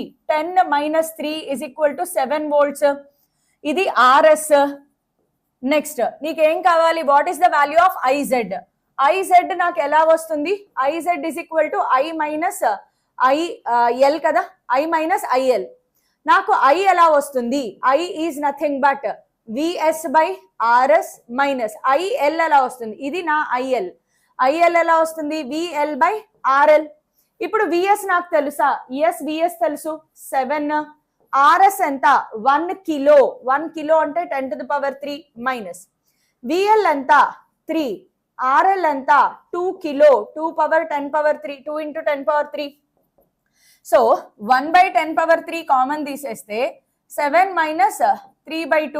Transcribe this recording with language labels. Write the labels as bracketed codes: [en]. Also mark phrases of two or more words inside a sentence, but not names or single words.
[te] 10 - 3 = 7 volts. ఇది ఆర్ఎస్. నెక్స్ట్ నీకేం కావాలి? [en] What is the value of IZ? [te] ఐజెడ్ నాకు ఎలా వస్తుంది? ఐజెడ్ = I - IL కదా, I - IL. నాకు I ఎలా వస్తుంది? [en] I is nothing but VS/RS minus IL [te] ఎలా వస్తుంది? ఇది నా IL. IL ఎలా వస్తుంది? VL/RL. ఇప్పుడు VS నాకు తెలుసా? ఎస్ VS తెలుసు, 7. RS ఎంత? 1 kilo. 1 kilo అంటే 10⁻³ మైనస్ VL ఎంత? 3. RL ఎంత? 2 kilo. 2 × 10⁻³ సో 1/10⁻³ కామన్ తీసేస్తే 7 - 3/2.